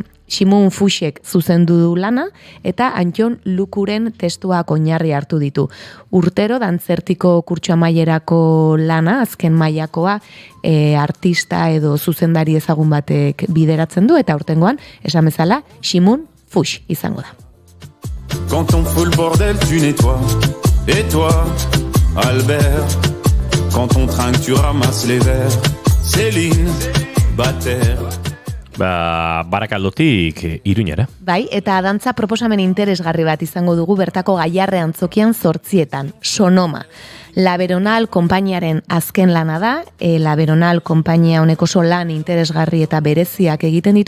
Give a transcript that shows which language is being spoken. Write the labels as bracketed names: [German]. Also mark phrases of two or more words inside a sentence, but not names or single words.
[Basque] Simon Fuxek zuzendu du lana eta Antxon Lukuren testuak oinarri hartu ditu. Urtero dantzertiko kurtso amaierako lana, azken mailakoa, artista edo zuzendari ezagun batek bideratzen du, eta aurtengoan, esan bezala, Simon Fux izango da. [French] Quand on fout le bordel, tu nettoies. Et toi, Albert, quand on trinque, tu ramasses les verres. Céline, [Basque] Bater. Barakaldotik Iruñara. Bai, eta dantza proposamen interesgarri bat izango dugu bertako Gaiarre antzokian 8etan, Sonoma. La Veronal konpainiaren azken lana da, La Veronal konpainia honek oso lan interesgarri eta bereziak egiten ditu,